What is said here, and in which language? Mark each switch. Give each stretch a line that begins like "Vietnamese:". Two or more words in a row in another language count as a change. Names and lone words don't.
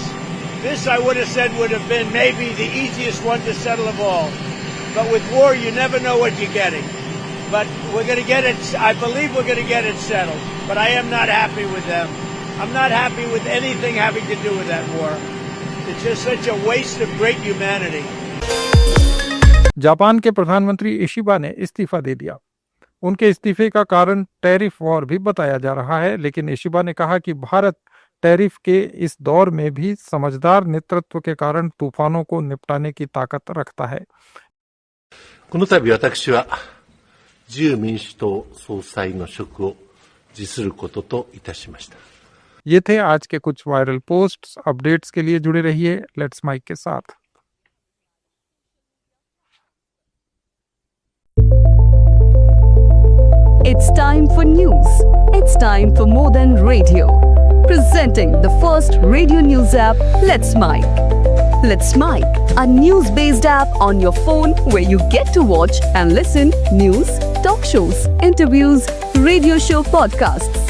English: This, I would have said, would have been maybe the easiest one to settle of all. But with war, you never know what you're getting. But we're going to get it, I believe we're going to get it settled. But I am not happy with them. I'm not happy with anything having to do with that war. It's just such a waste of great humanity.
Hindi: जापान के प्रधानमंत्री इशिबा ने इस्तीफा दे दिया। उनके इस्तीफे का कारण
English: tariff war
Hindi: भी बताया जा रहा है, लेकिन इशिबा ने कहा कि भारत टैरिफ के इस दौर में भी समझदार नेतृत्व के कारण तूफानों को निपटाने की ताकत रखता है।
Japanese: この度私は自由民主党総裁の職を辞することといたしました。
Hindi: ये थे आज के कुछ
English: viral posts.
Hindi: अपडेट्स के लिए जुड़े रहिए लेट्स माइक के साथ।
English: It's time for news. It's time for more than radio. Presenting the first radio news app, Let's Mic. Let's Mic, a news-based app on your phone where you get to watch and listen news, talk shows, interviews, radio show podcasts.